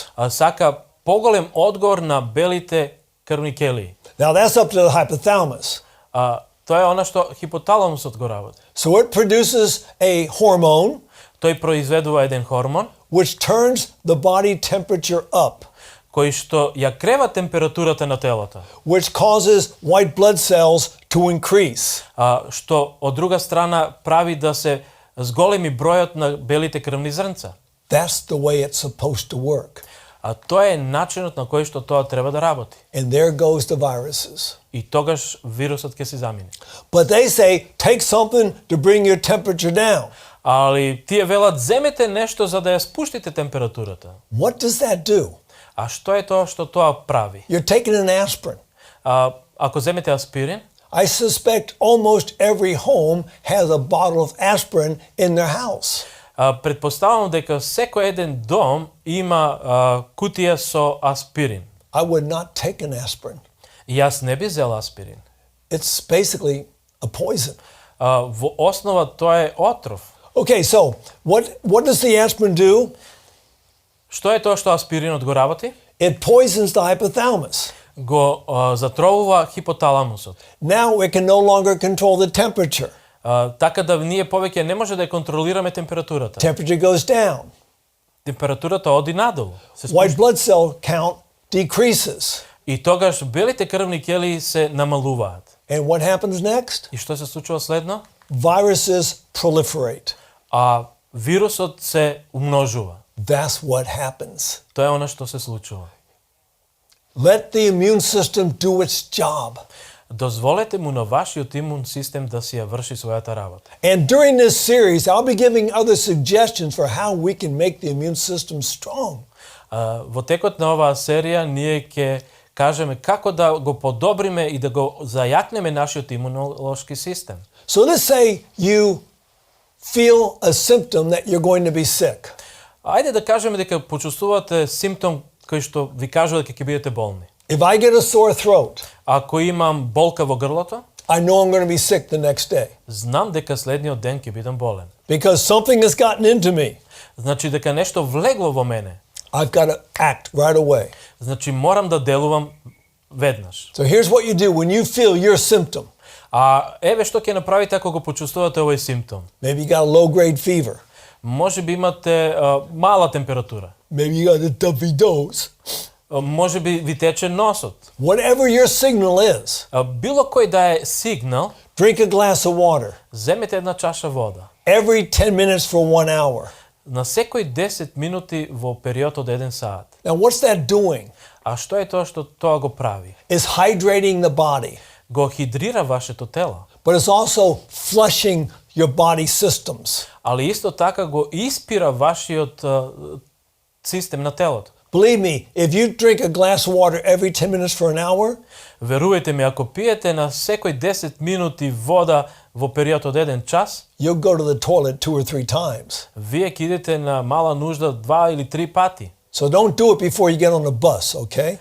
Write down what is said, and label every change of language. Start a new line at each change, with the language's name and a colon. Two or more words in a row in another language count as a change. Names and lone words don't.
Macedonian: Сака поголем одговор на белите крвни келии.
English: Now that's up to the hypothalamus.
Macedonian: Тоа е она што хипоталамусот го работи.
English: So it produces a hormone
Macedonian: Тој произведува еден хормон
English: which turns the body temperature up,
Macedonian: кој што ја крeva температурата на телото,
English: which causes white blood cells to increase.
Macedonian: што од друга страна прави да се зголеми бројот на белите крвни зрнца.
English: That's the way it's supposed to work.
Macedonian: Тоа е начинот на кој што тоа треба да работи.
English: And there goes the viruses.
Macedonian: И тогаш вирусот ќе се замине.
English: But they say, take something to bring your temperature down.
Macedonian: Али тие велат земете нешто за да ја спуштите температурата.
English: What does that do?
Macedonian: Што е тоа што тоа прави?
English: You're taking an aspirin.
Macedonian: Ако земете аспирин,
English: I suspect almost every home has a bottle of aspirin in their house.
Macedonian: Предпоставувам дека секој еден дом има кутија со аспирин.
English: I would not take an aspirin.
Macedonian: Јас не би зел аспирин.
English: It's basically a poison.
Macedonian: Во основа тоа е отров.
English: Okay, so what does the aspirin do?
Macedonian: Што е тоа што аспиринот го работи?
English: It poisons the hypothalamus.
Macedonian: Го затровува хипоталамусот.
English: Now we can no longer control the temperature.
Macedonian: Така да ние повеќе не може да ја контролираме температурата.
English: Temperature goes down.
Macedonian: Температурата оди надолу. Се
English: White blood cell count decreases.
Macedonian: И тогаш белите крвни келии се намалуваат.
English: And what happens next?
Macedonian: И што се случува следно?
English: Viruses proliferate.
Macedonian: Вирусот се умножува.
English: That's what happens.
Macedonian: Тоа е она што се случува.
English: Let the immune system do its job.
Macedonian: Дозволете му на вашиот имун систем да си ја врши својата работа.
English: And during this series, I'll be giving other suggestions for how we can make the immune system strong.
Macedonian: Во текот на оваа серија ние ќе кажеме како да го подобриме и да го зајакнеме нашиот имунолошки систем.
English: So let's say you feel a symptom that you're going to be sick.
Macedonian: Ајде да кажеме дека почувствувате симптом кој што ви кажува дека ќе бидете болни.
English: If I get a sore throat,
Macedonian: Ако имам болка во грлото,
English: I know I'm going to be sick the next day.
Macedonian: Знам дека следниот ден ќе бидам болен.
English: Because something has gotten into me.
Macedonian: Значи дека нешто влегло во мене.
English: I've got to act right away.
Macedonian: Значи морам да делувам веднаш.
English: So here's what you do when you feel your symptom.
Macedonian: А еве што ќе направите ако го почувствувате овој симптом.
English: Maybe you got a low grade fever.
Macedonian: Може би имате мала температура.
English: Maybe you got a stuffy nose.
Macedonian: Може би ви тече носот.
English: Whatever your signal is,
Macedonian: Било кој да е сигнал,
English: drink a glass of water.
Macedonian: земете една чаша вода.
English: Every 10 minutes for 1 hour.
Macedonian: На секој 10 минути во период од 1 саат.
English: Now, what's that doing?
Macedonian: А што е тоа што тоа го прави?
English: It's hydrating the body,
Macedonian: Го хидрира вашето тело,
English: but it's also flushing your body systems.
Macedonian: али исто така го испира вашиот систем на телото.
English: Believe me, if you drink a glass of water every 10 minutes for an hour,
Macedonian: Верувајте ми, ако пиете на секој 10 минути вода во период од 1 час,
English: you'll go to the toilet 2 or 3 times.
Macedonian: вие ќе идете на мала нужда 2 или 3 пати.
English: So don't do it before you get on the bus, okay?